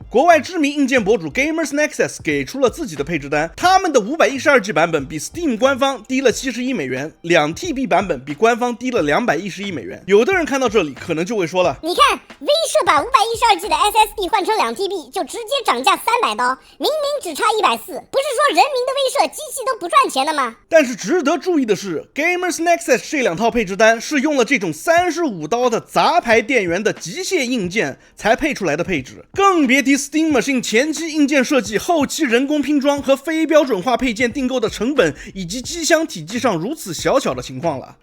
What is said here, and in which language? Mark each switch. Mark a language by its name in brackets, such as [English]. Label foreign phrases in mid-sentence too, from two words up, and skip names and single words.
[Chinese] 国外知名硬件博主 Gamers Nexus 給出了自己的配置單，他們的 512G 版本比 Steam 官方低了71美元，2TB 版本比官方低了211美元。有的人看到这裡可能就会說了，你看威社把 512G 的 SSD 換成 2TB 就直接漲價300刀，明明只差140，不是說人民的威社機器都不賺錢的嗎？但是值得注意的是 Gamers Nexus 這兩套配置單是用了這種35刀的雜牌電源的機械硬件才配出來的配置，更別提 Steam Machine 前期硬件設計、後期人工拼裝和非標準化配件訂購的成本以及機箱體積上如此小巧的情況了。